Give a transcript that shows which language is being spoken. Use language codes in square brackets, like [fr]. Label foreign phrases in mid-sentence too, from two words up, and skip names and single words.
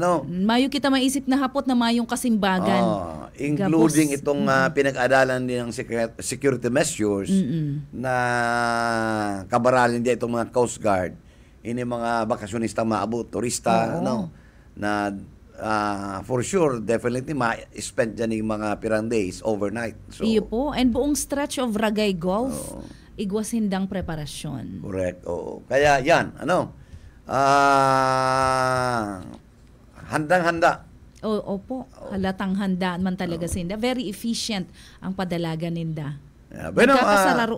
[bik] Mayo kita maisip na hapot na mayong kasimbagan. [tl] Including itong pinag-adalan din ng [en] security measures [tl] na kabaralin din itong mga Coast Guard. [bik] Ini mga bakasyonista maabot, turista, na [en] for sure, [bik] definitely ma-spend dyan yung mga pirang days overnight. So, iyo po. And buong stretch of Ragay Golf, igwasindang preparasyon. [tl] Correct. Kaya yan, handang-handa. Opo. [bik] Halatang handa man talaga sinda. [en] Very efficient [bik] ang padalagan ninda. Sararo